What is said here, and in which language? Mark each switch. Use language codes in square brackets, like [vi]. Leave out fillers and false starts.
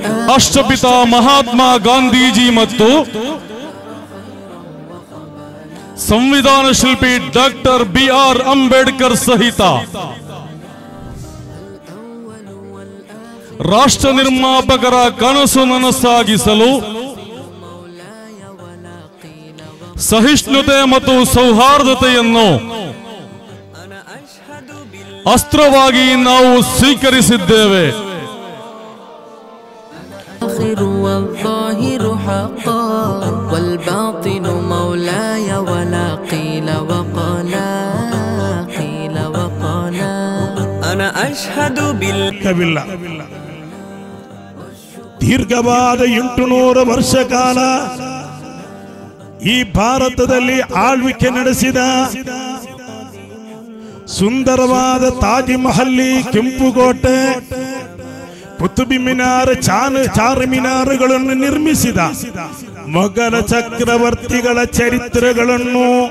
[kn] ರಾಷ್ಟ್ರಪಿತ ಮಹಾತ್ಮ ಗಾಂಧೀಜಿ ಮತ್ತು ಸಂವಿಧಾನ ಶಿಲ್ಪಿ ಡಾಕ್ಟರ್ ಬಿಆರ್ ಅಂಬೇಡ್ಕರ್ ಸಹಿತ ರಾಷ್ಟ್ರ ನಿರ್ಮಾಪಕರ ಕನಸು ನನಸಾಗಿಸಲು ಸಹಿಷ್ಣುತೆ ಮತ್ತು ಸೌಹಾರ್ದತೆಯನ್ನು ಅಸ್ತ್ರವಾಗಿ ನಾವು ಸ್ವೀಕರಿಸಿದ್ದೇವೆ. [ar] والظاهر حقا والباطن مولاي ولا قيل وقالا قيل وقالا أنا أشهد بالكبير [kn] ದೀರ್ಘವಾದ 800 ವರ್ಷ ಕಾಲ ಈ ಭಾರತದಲ್ಲಿ ಆಳ್ವಿಕೆ ನಡೆಸಿದ ಸುಂದರವಾದ ತಾಜ್ ಮಹಲ್, ಕೆಂಪುಕೋಟೆ, ಕುತುಬ್ ಮಿನಾರ್, ಚಾರ್ಮಿನಾರ್ಗಳನ್ನು ನಿರ್ಮಿಸಿದ ಮೊಘಲ ಚಕ್ರವರ್ತಿಗಳ ಚರಿತ್ರೆಗಳನ್ನು